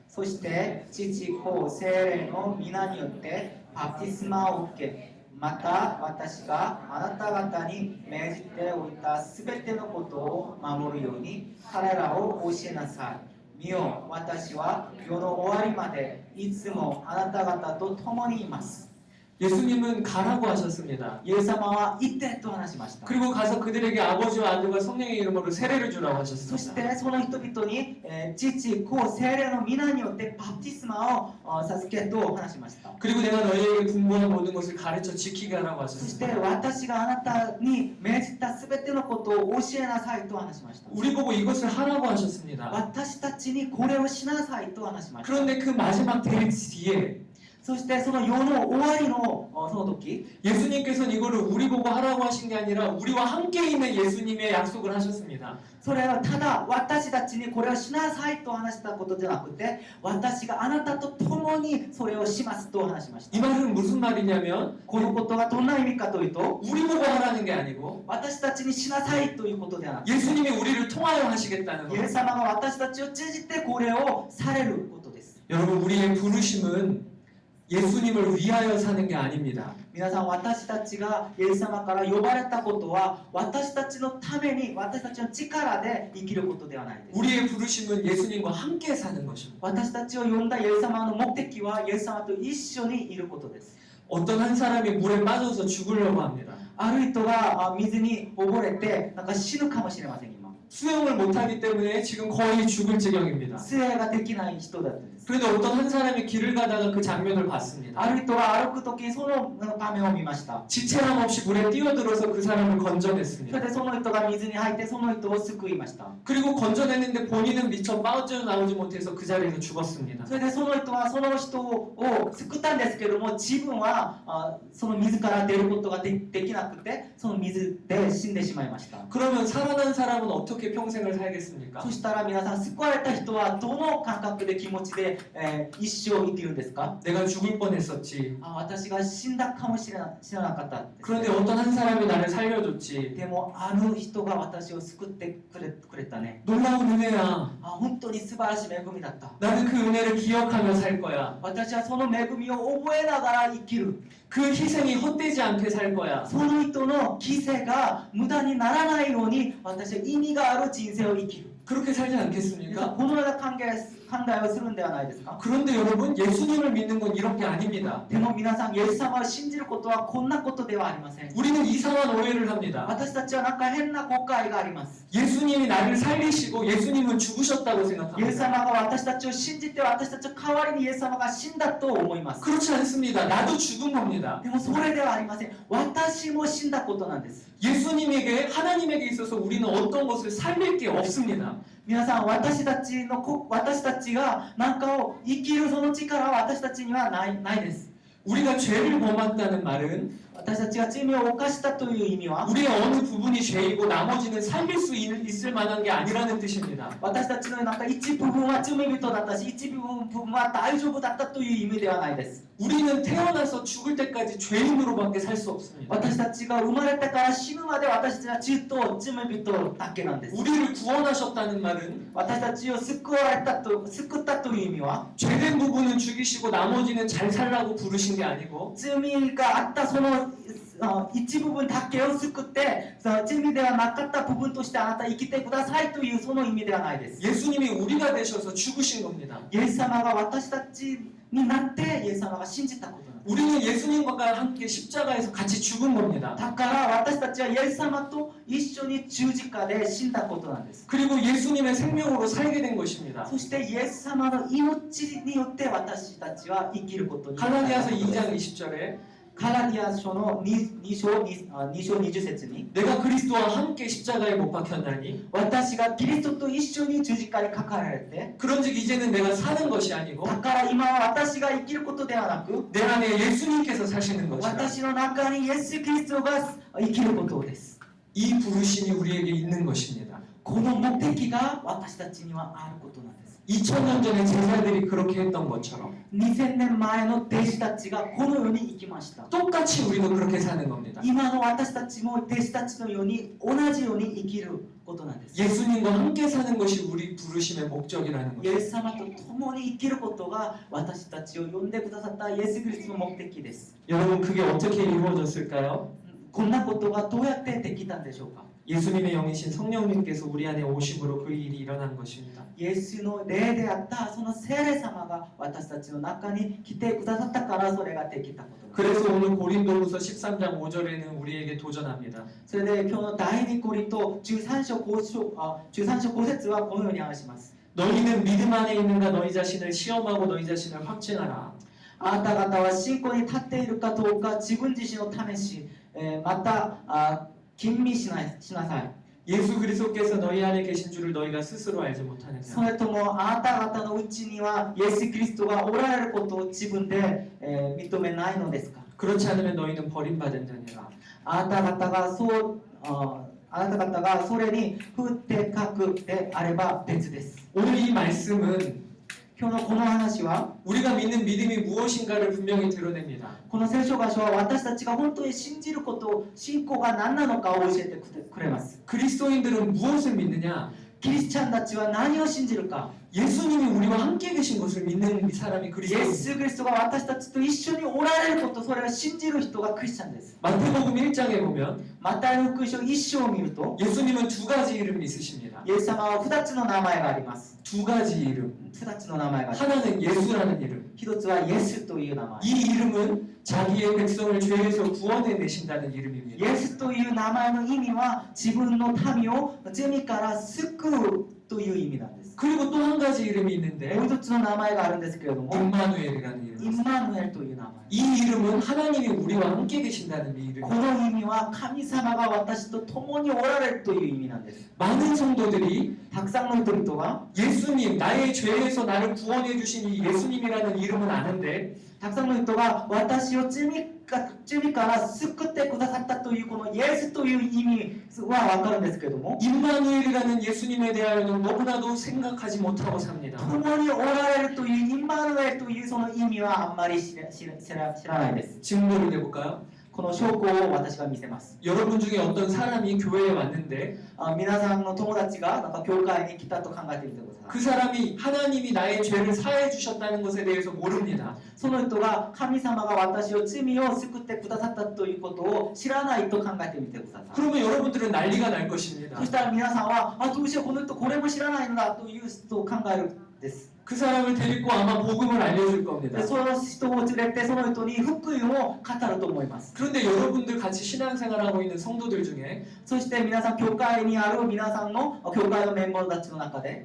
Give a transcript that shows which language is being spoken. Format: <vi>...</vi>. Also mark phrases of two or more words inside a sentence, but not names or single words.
<ja>そして父子聖霊の皆によってバプテスマを受け、また私があなた方に命じておいたすべてのことを守るように彼らを教えなさい。見よ、私は世の終わりまでいつもあなた方と共にいます。</ja> <ko>예수님은 가라고 하셨습니다.</ko> <ja>イエス様は行ってと話しました。</ja> <ko>그리고 가서 그들에게 아버지와 아들과 성령의 이름으로 세례를 주라고</ko> <ja>そし</ja> <ko>하셨습니다.</ko> <ja>てその人々に、父、子、聖霊の皆によってバプテスマを授けと話しました。</ja> <ko>그리고 내가 너희에게 분부한 모든 것을 가르쳐 지키게 하라고</ko> <ja>そして</ja> <ko>하셨습니다.</ko> <ja>私があなたに命じたすべてのことを教えなさいと話しました。</ja> <ko>우리 보고 이것을 하라고 하셨습니다.</ko> <ja>私たちにこれをしなさいと話しました。</ja> <ko>그런데 그 마지막 대립 뒤에</ko> <ja>そしてその世の終わりのその時、</ja> <ko>예수님께서는 이거를 우리 보고 하라고 하신 게 아니라 우리와 함께 있는 예수님의 약속을 하셨습니다.</ko> <ja>それはただ私たちにこれをしなさいと話したことじゃなくて、私があなたと共にそれをしますと話しました。</ja> <ko>이 말은 무슨 말이냐면</ko> <ja>このことがどんな意味かというと、</ja> <ko>우리 보고 하라는 게 아니고</ko> <ja>私たちにしなさいということではなく、</ja> <ko>예수님이 우리를 통하여 하시겠다는</ko> <ja>イエス</ja> <ko>겁니다.</ko> <ja>様が私たちを通じてこれをされることです。</ja> <ko>여러분 우리의 부르심은 예수님을 위하여 사는 게 아닙니다.</ko> <ja>皆さん、私たちがイエス様から呼ばれたことは私たちのために、私たちの力で生きることではないです。</ja> <ko>우리의 부르심은 예수님과 함께 사는 것입니다.</ko> <ja>私たちを呼んだイエス様の目的はイエス様と一緒にいることです。</ja> <ko>어떤 한 사람이 물에 빠져서 죽으려고 합니다.</ko> <ja>ある人が水に溺れてなんか死ぬかもしれません。今</ja> <ko>수영을 못하기 때문에 지금 거의 죽을 지경입니다.</ko> <ja>水泳ができない人だったんです。</ja> <ko>그런데 어떤 한 사람이 길을 가다가 그 장면을 봤습니다.</ko> <ja>ある人が歩く時にその場面を見ました。</ja> <ko>지체함 없이 물에 뛰어들어서 그 사람을</ko> <ja>それ</ja> <ko>건져냈습니다.</ko> <ja>でその人が水に入ってその人を救いました。</ja> <ko>그리고 건져냈는데 본인은 미처 빠져나오지 못해서 그 자리에서 죽었습니다.</ko> <ja>それでその人はその人を救ったんですけども、自分はその水から出ることができなくて、その水で死んでしまいました。</ja> <ko>그러면 살아난 사람은 어떻게 평생을 살겠습니까?</ko> <ja>そしたら皆さん、救われた人はどの感覚で気持ちで、一生生きるんですか？</ja> <ko>내가 죽을 뻔했었지.</ko> <ja>私が死んだかもしれなかったです。</ja> <ko>그런데 어떤 한 사람이 나를 살려줬지.</ko> <ja>でもある人が私を救ってくれたね。</ja> <ko>놀라운 은혜야.</ko> <ja>本当に素晴らしい恵みだった。</ja> <ko>나는 그 은혜를 기억하며 살 거야.</ko> <ja>私はその恵みを覚えながら生きる。</ja> <ko>그 희생이 헛되지 않게 살 거야.</ko> <ja>その人の犠牲が無駄にならないように、私は意味がある人生を生きる。</ja> <ko>그렇게 살지</ko> <ja>皆さん、</ja> <ko>않겠습니까?</ko> <ja>このような考えをするんではないですか？</ja> <ko>그런데 여러분 예수님을 믿는 건 이런 게 아닙니다.</ko> <ja>でも皆さん、イエス様を信じることはこんなことではありません。</ja> <ko>우리는 이상한 오해를 합니다.</ko> <ja>私たちはなんか変な誤解があります。</ja> <ko>예수님이 나를 살리시고 예수님은 죽으셨다고</ko> <ja>イエス</ja> <ko>생각합니다.</ko> <ja>様が私たちを信じて、私たちの代わりにイエス様が死んだと思います。</ja> <ko>그렇지 않습니다. 나도 죽은 겁니다.</ko> <ja>でもそれではありません。私も死んだことなんです。</ja> <ko>예수님에게 하나님에게 있어서 우리는 어떤 것을 살릴 게 없습니다.</ko> <ja>皆さん、私たちが何かを生きるその力は私たちにはないです。</ja> <ko>우리가 죄를 범했다는 말은</ko> <ja>私たちが罪を犯したという意味は、</ja> <ko>우리의 어느 부분이 죄이고 나머지는 살릴 수 있을 만한 게 아니라는 뜻입니다.</ko> <ja>私たちのなんか一部分は罪人だったし、一部分は大丈夫だったという意味ではないです。</ja> <ko>우리는 태어나서 죽을 때까지 죄인으로밖에 살 수 없습니다.</ko> <ja>私たちが生まれてから死ぬまで私たちはずっと罪人だけなんです。</ja> <ko>우리를 구원하셨다는 말은</ko> <ja>私たちを救ったという意味は、</ja> <ko>죄된 부분은 죽이시고 나머지는 잘 살라고 부르신 게 아니고</ko> <ja>罪があったその一部分だけを救って、その罪ではなかった部分としてあなた生きてくださいというその意味ではないです。</ja> <ko>예수님이 우리가 되셔서 죽으신 겁니다.</ko> <ja>イエス様が私たちになってイエス様が信じたことなんです。</ja> <ko>우리는 예수님과 함께 십자가에서 같이 죽은 겁니다.</ko> <ja>だから私たちはイエス様と一緒に十字架で死んだことなんです。</ja> <ko>그리고 예수님의 생명으로 살게 된 것입니다.</ko> <ja>そしてイエス様の命によって私たちは生きることになったことです。</ja> <ko>갈라디아서 2장 20절에</ko> <ja>ガラディア書の2章20節に、</ja> <ko>내가 그리스도와 함께 십자가에 못 박혔나니</ko> <ja>私がキリストと一緒に十字架にかかられて、</ja> <ko>그런즉 이제는 내가 사는 것이 아니고</ko> <ja>だから今は私が生きることではなく、</ja> <ko>내 안에 예수님께서 사시는 것이라.</ko> <ja>私の中にイエス・キリストが生きることです。</ja> <ko>이 부르심이 우리에게 있는 것입니다.</ko> <ja>この目的が私たちにはあることなんです。</ja> <ko>2000년 전에 제자들이 그렇게 했던 것처럼</ko> <ja>2000 年前の弟子たちがこのように生きました。</ja> <ko>똑같이 우리도 그렇게 사는 겁니다.</ko> <ja>今の私たちも弟子たちのように同じように生きることなんです。</ja> <ko>예수님과 함께 사는 것이 우리 부르심의 목적이라는</ko> <ja>イ</ja> <ko>것입니다.</ko> <ja>エス様と共に生きることが私たちを呼んでくださったイエス・キリストの目的です。</ja> <ko>여러분 그게 어떻게 이루어졌을까요?</ko> <ja>こんなことがどうやってできたんでしょうか？</ja> <ko>예수님의 영이신 성령님께서 우리 안에 오심으로 그 일이 일어난 것입니다.</ko> <ja>イエスの霊であったその聖霊様が私たちの中に来てくださったからそれができたことです。</ja> <ko>그래서 오늘 고린도후서 13장 5절에는 우리에게 도전합니다.</ko> <ja>それで今日の第2コリント13章5節はこのように話します。</ja> <ko>너희는 믿음 안에 있는가 너희 자신을 시험하고 너희 자신을 확증하라.</ko> <ja>あなた方は信仰に立っているかどうか自分自身を試し、また吟味しなさい。</ja> <ko>예수 그리스도께서 너희 안에 계신 줄을 너희가 스스로 알지</ko> <ja>そ</ja> <ko>못하느냐.</ko> <ja>れともあなた方のうちにはイエス・キリストがおられることを自分で、認めないのですか。</ja> <ko>그렇지 않으면 너희는 버림받은 자니라.</ko> <ja>あなた方がそれに不適格であれば別です。</ja> <ko>오늘 이 말씀은</ko> <ja>今日のこの話は</ja> <ko>우리가 믿는 믿음이 무엇인가를 분명히 드러냅니다.</ko> <ja>この聖書箇所は私たちが本当に信じること信仰が何なのかを教えてくれます。</ja> <ko>그리스도인들은 무엇을 믿느냐?</ko> <ja>キリスチャンたちは何を信じるか。</ja> <ko>예수님이 우리와 함께 계신 것을 믿는 사람이</ko> <ja>イエ</ja> <ko>그리스도입니다.</ko> <ja>ス・キリストが私たちと一緒におられること、それを信じる人がクリスチャンです。</ja> <ko>마태복음 1장에 보면</ko> <ja>マタイの福音書1章を見ると</ja> <ko>예수님은 두 가지 이름이 있으십니다.</ko> <ja>イエス様は2つの名前があります。</ja> <ko>두 가지 이름.</ko> <ja>2 つの名前があります。</ja> <ko>하나는 예수라는 이름.</ko> <ja>1つはイエスという名前。</ja> <ko>이 이름은 자기의 백성을 죄에서 구원해 내신다는 이름입니다.</ko> <ja>イエスという名前の意味は自分の民を罪から救うという意味なんです。</ja> <ko>그리고 또 한 가지 이름이</ko> <ja>もう</ja> <ko>있는데</ko> <ja>一つの名前があるんですけれども、</ja> <ko>임마누엘이라는</ko> <ja>イ</ja> <ko>이름입니다.</ko> <ja>ンマヌエルという名前。</ja> <ko>이 이름은 하나님이 우리와 함께 계신다는</ko> <ja>こ</ja> <ko>이름입니다.</ko> <ja>の意味は神様が私と共におられるという意味なんです。</ja> <ko>많은 성도들이</ko> <ja>たくさんの人々が</ja> <ko>예수님, 나의 죄에서 나를 구원해 주신 이 예수님이라는 이름은 아는데</ko> <ja>たくさんの人が私を罪から救ってくださったというこのイエスという意味は分かるんですけれども、</ja> <ko>임마누엘이라는 예수님에 대하여는 너무나도 생각하지 못하고 삽니다.</ko> <ja>共におられるというインマヌエルというその意味はあんまり知らないです。</ja> <ko>증거를 내볼까요?</ko> <ja>この証拠を私が見せます。</ja> <ko>여러분 중에 어떤 사람이 교회에 왔는데</ko> <ja>皆さんの友達がなんか教会に来たと考えてみてください。</ja> <ko>그 사람이 하나님이 나의 죄를 사해 주셨다는 것에 대해서 모릅니다.</ko> <ja>その人が神様が私を罪を救ってくださったということを知らないと考えてみてください。</ja> <ko>그러면 여러분들은 난리가 날 것입니다.</ko> <ja>そしたら皆さんはどうしようこの人これも知らないんだというと考えるんです。</ja> <ko>그 사람을 데리고 아마 복음을 알려줄 겁니다.</ko> <ja>でその人を連れてその人に福音を語ると思います。</ja> <ko>그런데 여러분들 같이 신앙생활하고 있는 성도들 중에</ko> <ja>そして皆さん教会にある皆さんの教会のメンバーたちの中で</ja>